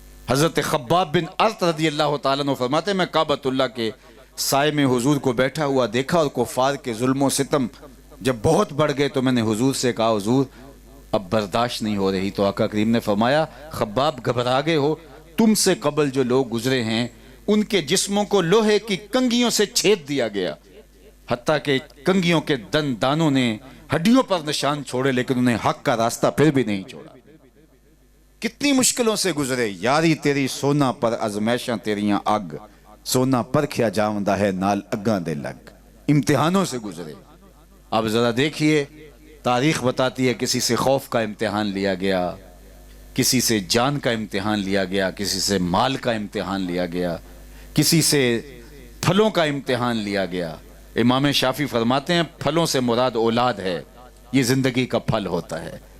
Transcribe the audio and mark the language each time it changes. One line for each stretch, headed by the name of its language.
Urdu: حضرت خباب بن ارت رضی اللہ تعالیٰ عنہ فرماتے ہیں میں کعبۃ اللہ کے سائے میں حضور کو بیٹھا ہوا دیکھا اور کفار کے ظلم و ستم جب بہت بڑھ گئے تو میں نے حضور سے کہا حضور اب برداشت نہیں ہو رہی. تو آقا کریم نے فرمایا خباب گھبرا گئے ہو، تم سے قبل جو لوگ گزرے ہیں ان کے جسموں کو لوہے کی کنگھیوں سے چھید دیا گیا، حتیٰ کہ کنگھیوں کے دانوں نے ہڈیوں پر نشان چھوڑے لیکن انہیں حق کا راستہ پھر بھی نہیں چھوڑا. کتنی مشکلوں سے گزرے.
Punjabi: یاری تیری سونا پر ازمیشاں تیریاں اگ، سونا پرکھیا جاوندا ہے نال اگاں دے لگ.
Urdu: امتحانوں سے گزرے. اب ذرا دیکھیے تاریخ بتاتی ہے کسی سے خوف کا امتحان لیا گیا، کسی سے جان کا امتحان لیا گیا، کسی سے مال کا امتحان لیا گیا، کسی سے پھلوں کا امتحان لیا گیا. امام شافعی فرماتے ہیں پھلوں سے مراد اولاد ہے، یہ زندگی کا پھل ہوتا ہے.